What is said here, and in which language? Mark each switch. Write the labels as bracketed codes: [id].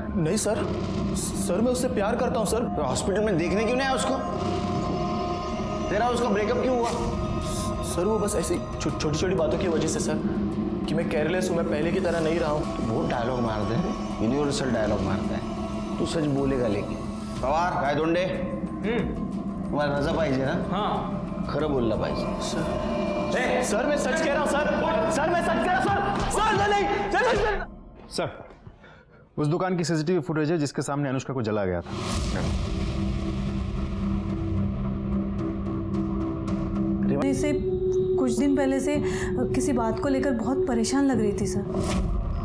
[hi] नहीं सर, मैं उससे प्यार करता हूँ सर। तो हॉस्पिटल में देखने क्यों नहीं आया उसको? तेरा उसका ब्रेकअप क्यों हुआ? सर, वो बस ऐसी छोटी छोटी बातों की वजह से सर, कि मैं केयरलेस हूँ, मैं पहले की तरह नहीं रहा हूँ। तो बहुत डायलॉग मारते हैं, यूनिवर्सल डायलॉग मारता है। तू सच बोलेगा, लेकिन [mr] पवार काय दोंडे, तुम्हाला रजा पाहिजे ना? हाँ, खरं बोलला पाहिजे। [hi] सर, मैं सच कह रहा हूँ सर, मैं सच कह रहा हूँ सर। सर, उस दुकान की सीसीटीवी फुटेज है जिसके सामने अनुष्का को जला गया था। से कुछ दिन पहले से किसी बात को लेकर बहुत परेशान लग रही थी सर।